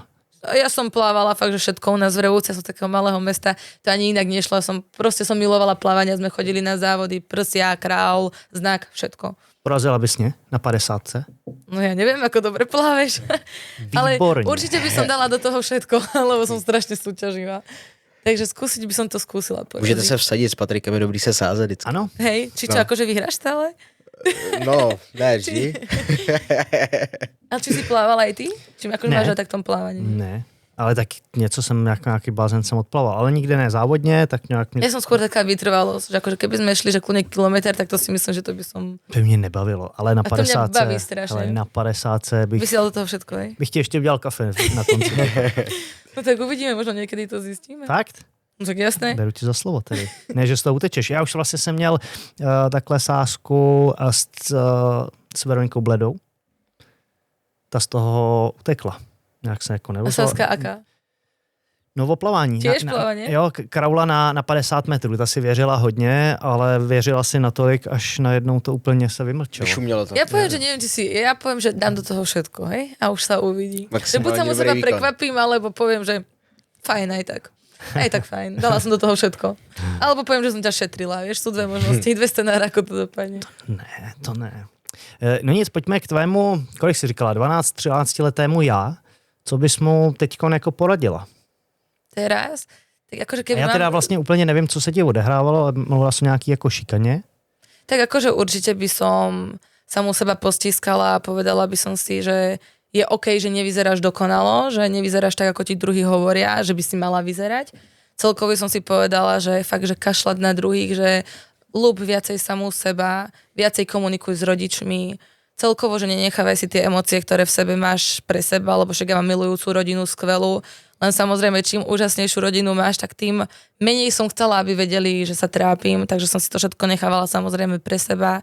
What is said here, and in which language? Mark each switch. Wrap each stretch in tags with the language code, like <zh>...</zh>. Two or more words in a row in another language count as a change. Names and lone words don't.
<sk>Ja som plávala fakt, že všetko u nás v Revúci, som z takého malého mesta, to ani inak nešlo, som milovala plávanie, sme chodili na závody, prsia, král, znak, všetko.</sk> <cs>Porazila bys mě na 50.</cs> <sk>No ja neviem, ako dobre pláveš, ale určite by som dala do toho všetko, lebo som strašne súťaživá. Takže skúsiť by som to skúsila.</sk> <cs>Můžete se vsadit s Patrikem, je dobrý se sázet vždycky. Ano.</cs> <sk>Hej, či čo, akože vyhráš stále?</sk> <cs>No, ne vždy.</cs> <sk>A či si plávala aj ty? Či akože máš tak v tom plávaní?</sk> <cs>Ne, ale tak něco jsem, nějaký blázen jsem odplaval, ale nikde ne závodně, tak nějak...</cs> <sk>Ja som skôr taká vytrvalosť, že akože keby sme šli, že kľudne kilometr, tak to si myslím, že to by som...</sk> <cs>To mě nebavilo, ale na 50.</cs> <sk>A to mňa baví strašne.</sk> <cs>Ale na 50 bych...</cs> <sk>By si dal do toho všetko, hej?</sk> <cs>Bych ti ještě udělal kafe na konci.</cs> <sk>No tak uvidíme, možno niekedy to zistíme. Fakt? No tak jasné.</sk> <cs>Beru ti za slovo tedy. Ne, že z toho utečeš. Já už vlastně jsem měl takhle sázku s Veronikou Bledou. Ta z toho utekla. Nějak se jako nevozila.</cs> <sk>A sázka aká?</sk> <cs>No o plavání.</cs> <sk>Tiež plavanie?</sk> <cs>Jo, kraula na 50 metrů. Ta si věřila hodně, ale věřila si natolik, až najednou to úplně se vymlčelo. Vyšumělo to.</cs> <sk>Ja poviem, že neviem, ja poviem, že dám do toho všetko, hej? A už sa uvidí. Že buď sa mu seba prekvapím, alebo poviem, že fajn aj tak. Aj tak fajn, dala som do toho všetko. Alebo poviem, že som ťa šetrila, vieš, sú dve možnosti, dve scenáre, ako to dopadne.</sk> <cs>To ne. No nic, pojďme k tvému, kolik jsi říkala, 12-13 letému já. Co bys mu teďkon jako poradila?</cs> <sk>Teraz? Tak akože keby</sk> <cs>já teda vlastně úplně nevím, co se ti odehrávalo, ale mluvila som nějaký jako šikaně.</cs> <sk>Tak akože určite by som sa mu seba postiskala a povedala by som si, že je OK, že nevyzeráš dokonalo, že nevyzeráš tak, ako ti druhí hovoria, že by si mala vyzerať. Celkovo som si povedala, že fakt, že kašľať na druhých, že ľúb viacej samú seba, viacej komunikuj s rodičmi, celkovo, že nenechávaj si tie emócie, ktoré v sebe máš pre seba, lebo však ja mám milujúcu rodinu, skvelú, len samozrejme, čím úžasnejšiu rodinu máš, tak tým menej som chcela, aby vedeli, že sa trápim, takže som si to všetko nechávala samozrejme pre seba.</sk>